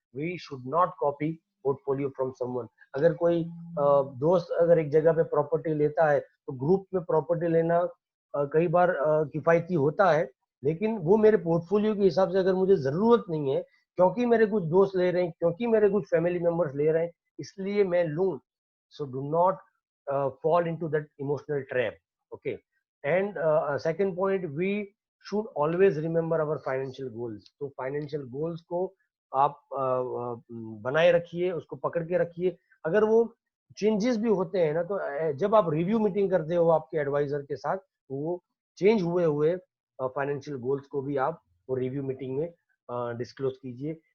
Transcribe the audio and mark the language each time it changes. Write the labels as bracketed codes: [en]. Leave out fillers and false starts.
[en] We should not copy portfolio from someone. [hi] अगर कोई दोस्त अगर एक जगह पे प्रॉपर्टी लेता है तो ग्रुप में प्रॉपर्टी लेना कई बार किफायती होता है, लेकिन वो मेरे पोर्टफोलियो के हिसाब से अगर मुझे जरूरत नहीं है, क्योंकि मेरे कुछ दोस्त ले रहे हैं, क्योंकि मेरे कुछ फैमिली मेंबर्स ले रहे हैं, इसलिए मैं लूं। [en] So do not fall into that emotional trap. Okay. And second point, we should always remember our financial goals. [hi] तो financial goals को आप बनाए रखिए, उसको पकड़ के रखिए। अगर वो चेंजेस भी होते हैं ना, तो जब आप रिव्यू मीटिंग करते हो आपके एडवाइजर के साथ, वो चेंज हुए हुए फाइनेंशियल गोल्स को भी आप वो रिव्यू मीटिंग में डिस्क्लोज कीजिए।